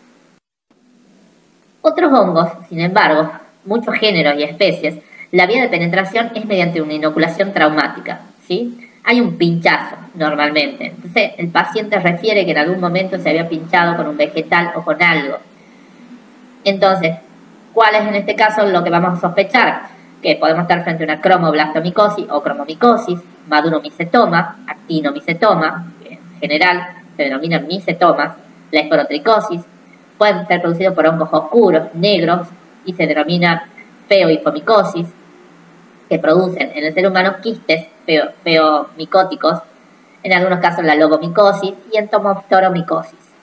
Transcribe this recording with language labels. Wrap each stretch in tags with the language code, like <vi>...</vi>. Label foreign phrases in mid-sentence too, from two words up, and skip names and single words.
<es>Otros hongos, sin embargo, muchos géneros y especies, la vía de penetración es mediante una inoculación traumática, ¿sí? Hay un pinchazo, normalmente. Entonces, el paciente refiere que en algún momento se había pinchado con un vegetal o con algo. Entonces, ¿cuál es en este caso lo que vamos a sospechar? Que podemos estar frente a una cromoblastomicosis o cromomicosis, madunomicetoma, actinomicetoma, que en general se denominan micetomas, la esporotricosis, pueden ser producidos por hongos oscuros, negros, y se denomina feohipomicosis, que producen en el ser humano quistes feomicóticos, en algunos casos la logomicosis y entomophthoromicosis.</es>